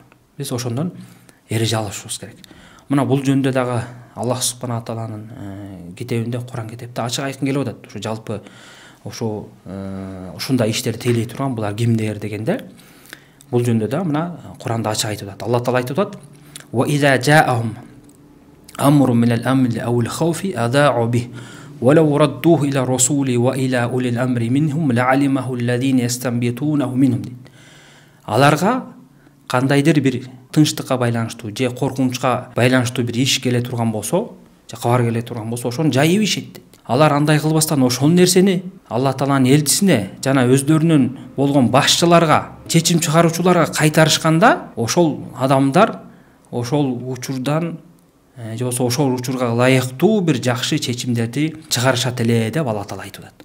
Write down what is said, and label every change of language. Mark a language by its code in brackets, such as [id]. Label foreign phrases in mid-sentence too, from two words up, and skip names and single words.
[ky] Биз ошондон эреже алышыбыз керек. Мына бул жөндө дагы Аллах субхана тааланын китебинде, Куран китепте ачык айкын келип атат. Ушу жалпы ушундай иштерди тейлей турган булар кимдер дегенде, бул жөндө да мына Куранда ачык айтып атат. Алла таала айтып атат: [ar] "وإذا جاءهم أمر من الأمن أو الخوف أذاعوا به ولو ردوه إلى الرسول وإلى أولي الأمر منهم لعلمه الذين يستنبطونه منهم." [ky] Аларга кандайдыр бир тынчтыкка байланыштуу же коркунучка байланыштуу бир иш келе турган болсо, же кабар келе турган болсо, ошону жайып ишет. Алар андай кылбастан ошол нерсени Алла тааланын элчисине жана өздөрүнүн болгон башчыларга, чечим чыгаруучуларга кайтарышканда, ошол адамдар ошол учурдан же болбосо ошол учурга ылайыктуу бир жакшы чечимдерди чыгарышат эле деп Алла таала айтып атат.